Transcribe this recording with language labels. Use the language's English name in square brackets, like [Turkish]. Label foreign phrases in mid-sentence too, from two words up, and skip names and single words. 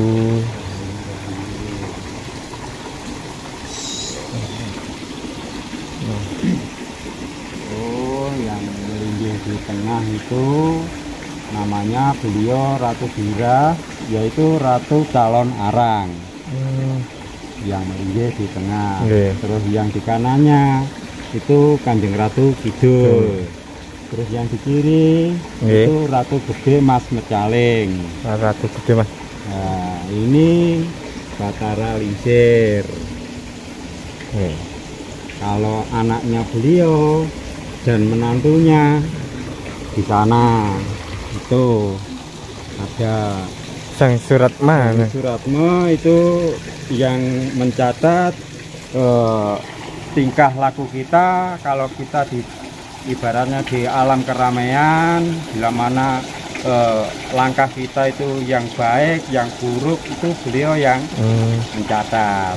[Indonesian] Oh, yang melinggih di tengah itu namanya beliau Ratu Bira, yaitu Ratu Calon Arang. Yang melinggih di tengah. Nggih. Terus yang di kanannya itu Kanjeng Ratu Kidul. Terus yang di kiri Nggih. itu Ratu Gede Mas Mecaling. Ratu Gede Mas. Nah, ini Bathara Lingsir. Nggih. Kalau anaknya beliau dan menantunya di sana itu ada Sang Suratma. Suratma, itu yang mencatat tingkah laku kita kalau kita di ibaratnya di alam keramaian, bila mana langkah kita itu yang baik, yang buruk itu beliau yang mencatat.